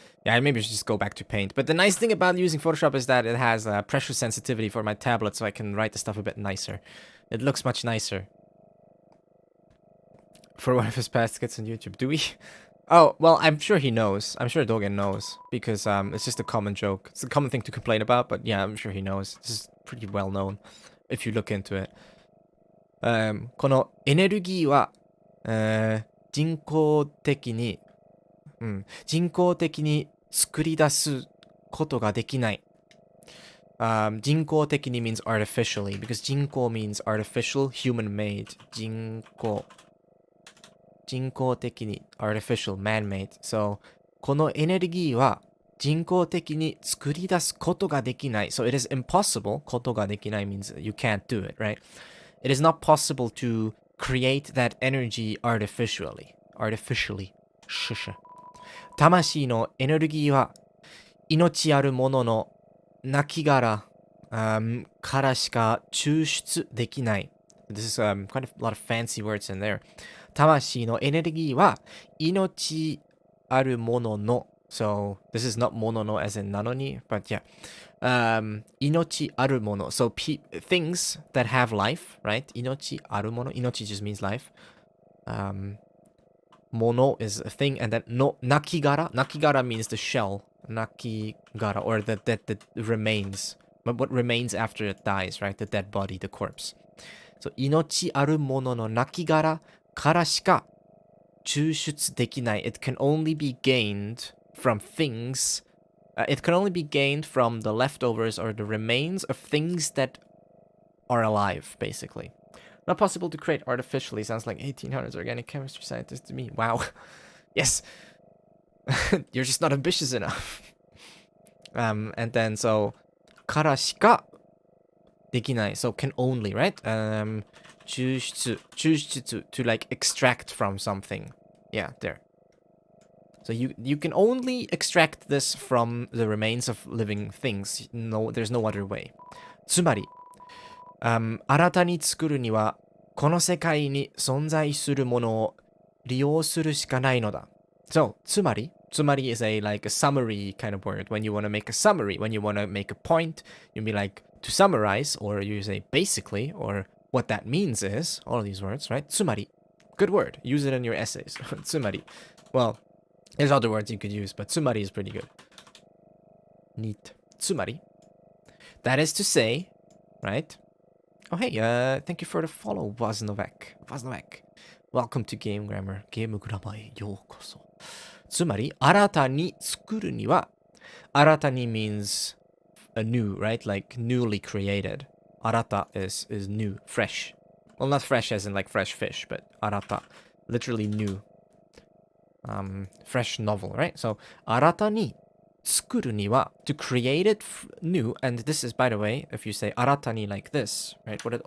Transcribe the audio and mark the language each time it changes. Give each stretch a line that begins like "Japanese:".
English: Yeah, maybe I should just go back to Paint. But the nice thing about using Photoshop is that it has pressure sensitivity for my tablet, so I can write the stuff a bit nicer. It looks much nicer. For one of his past skits on YouTube. Do we? Oh, well, I'm sure he knows. I'm sure Dogen knows. Because it's just a common joke. It's a common thing to complain about, but yeah, I'm sure he knows. This is pretty well known if you look into it.
Japanese: このエネルギーは、人工的に、人工的に作り出すことができない。
English: 人工的に means artificially, because 人工 means artificial, human-made. 人工的に artificial, man-made.
Japanese: So, このエネルギーは人工的に作り出すことができない。
English: So, it is impossible. ことができない means you can't do it, right? It is not possible to create that energy artificially. Artificially.
Japanese: 魂のエネルギーは命あるものの亡骸からしか抽出できない。
English: This is quite a lot of fancy words in there.
Japanese: 魂のエネルギーは命あるものの
English: So this is not ものの as in なのに but yeah.
Japanese: 命あるもの
English: So things that have life, right?
Japanese: 命あるもの
English: 命 just means life. Mono is a thing, and then no nakigara. Nakigara means the shell. Nakigara, or the remains. But what remains after it dies, right? The dead body, the corpse.
Japanese: So, 命あるもののnakigaraからしか抽出できない.
English: It can only be gained from things. It can only be gained from the leftovers or the remains of things that are alive, basically. Not possible to create artificially. Sounds like 1800s organic chemistry scientist to me. Wow. Yes. You're just not ambitious enough. And then so
Japanese: からしかできない.
English: So can only, right? 抽出 to like extract from something. Yeah, there. So you can only extract this from the remains of living things. No, there's no other way.
Japanese: つまり新たに作るにはこの世界に存在するものを利用するしかないのだ。
English: So, つまり is like a summary kind of word. When you want to make a summary, when you want to make a point, you'll be like to summarize, or you say basically, or what that means is, all of these words, right? つまり good word. Use it in your essays. つまり Well, there's other words you could use, but つまり is pretty good. Neat. つまり That is to say, right? Oh, hey, thank you for the follow, Vaznovek. Welcome to Game Grammar.
Japanese: ゲームグラマーへようこそ。つまり、新たに作るには、新たに
English: means a new, right? Like newly created. 新た is new, fresh. Well, not fresh as in like fresh fish, but 新た. Literally new. Fresh novel, right? So,
Japanese: 新たに作るには
English: to create it new, and this is, by the way, if you say 新たに like this, right?